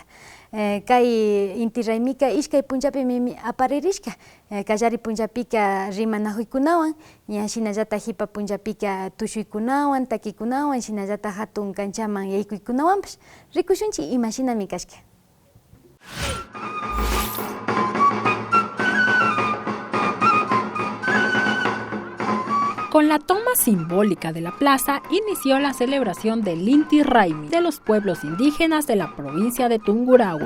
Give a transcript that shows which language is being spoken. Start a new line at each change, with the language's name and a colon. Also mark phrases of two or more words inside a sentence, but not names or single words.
Quechua: Kay inti raymika ishkay punchapimi aparirishka. Kallari punchapika rimanajuykunawan, ña shinallata hipa punchapika tushuykunawan, takikunawan, shinallata hatun kanchaman yaykuykunawanpash. Rikushunchik imashinami kashka.
Spanish: Con la toma simbólica de la plaza inició la celebración del Inti Raymi de los pueblos indígenas de la provincia de Tungurahua.